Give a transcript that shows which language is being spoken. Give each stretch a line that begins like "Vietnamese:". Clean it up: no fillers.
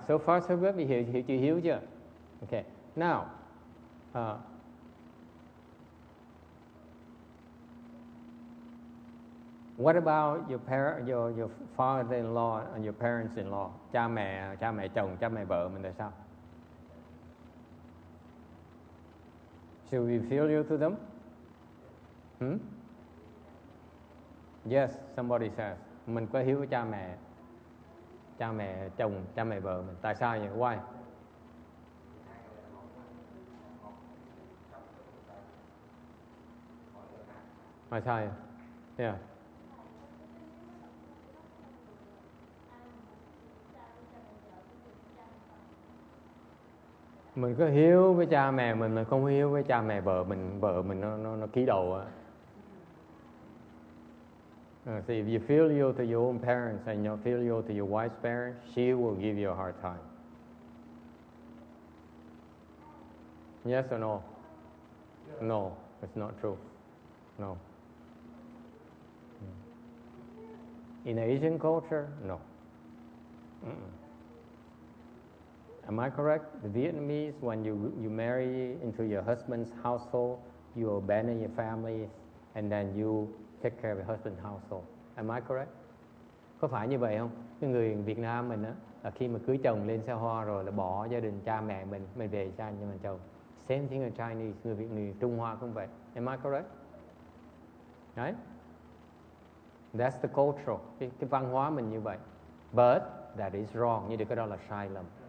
English: So far so good.
Vietnamese: Vì hiểu chữ hiếu chưa?
English: Okay. Now, what about your father-in-law and your parents-in-law?
Vietnamese: Cha mẹ chồng, cha mẹ vợ mình là sao?
English: Should we filial to them? Yes, somebody says.
Vietnamese: Mình có hiếu với cha mẹ chồng, cha mẹ vợ mình. Tại sao vậy?
English: Why?
Vietnamese: Tại sao vậy? Yeah. Mình có hiếu với cha mẹ mình không hiếu với cha mẹ vợ mình nó ký đầu á.
English: So if you filial to your own parents and you're filial to your wife's parents, she will give you a hard time. Yes or no? No, it's not true. No. In Asian culture, no. Am I correct? The Vietnamese, when you marry into your husband's household, you abandon your family and then you take care of your husband's household. Am I correct?
Vietnamese: Có phải như vậy không? Cái người Việt Nam mình á, là khi mà cưới chồng lên xe hoa rồi là bỏ gia đình cha mẹ mình về cha mình chồng.
English: Same thing in Chinese,
Vietnamese: người Trung Hoa cũng vậy.
English: Am I correct? Right? That's the culture,
Vietnamese: cái văn hóa mình như vậy.
English: But that is wrong,
Vietnamese: như cái đó là sai lầm.